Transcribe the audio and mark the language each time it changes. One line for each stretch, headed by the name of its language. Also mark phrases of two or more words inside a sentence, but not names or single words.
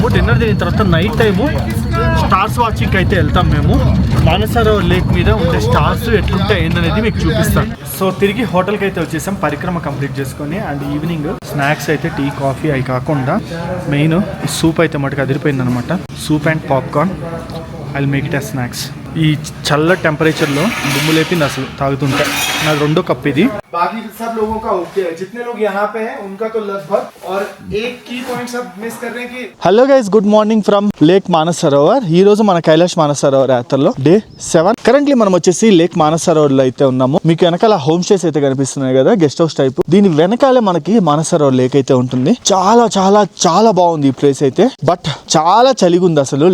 Telugu: డిన్నర్ తినిన తర్వాత
English: night time stars watchingకి
Telugu: అయితే వెళ్తాం మేము. మానసరోవర్ లేక్ మీద ఉండే స్టార్స్ ఎట్లుంటాయి ఏందనేది మీకు చూపిస్తాను. సో తిరిగి హోటల్కి అయితే వచ్చేసాం పరిక్రమ కంప్లీట్ చేసుకొని.
English: and evening snacks
Telugu: అయితే
English: tea coffee
Telugu: అవి కాకుండా
English: main soup
Telugu: అయితే మటుకు అదిరిపోయింది అనమాట.
English: soup and popcorn. I will make it as snacks.
Telugu: ఈ చల్ల టెంపరేచర్లో దుమ్ము లేపింది అసలు తాగుతుంటే. నాది 2వ కప్ ఇది.
Hindi: बाकी सब लोगों का ओके है, जितने लोग यहाँ पे हैं उनका तो लगभग. और एक
English: key point
Hindi: सब मिस कर रहे हैं कि
English: hello guys, good morning from Lake Manasarovar.
Telugu: ఈ రోజు మన కైలాష్ మానసరోవర్ యాత్రలో డే 7. కరెంట్లీ మనం వచ్చేసి లేక్ మానసరోవర్ లో అయితే ఉన్నాము. మీకు వెనకాల
English: home stays
Telugu: అయితే కనిపిస్తున్నాయి కదా,
English: guest house type.
Telugu: దీని వెనకాలే మనకి మానసరోవర్ లేక్ అయితే ఉంటుంది. చాలా చాలా చాలా బాగుంది ఈ ప్లేస్ అయితే. బట్ చాలా చలిగా ఉంది అసలు.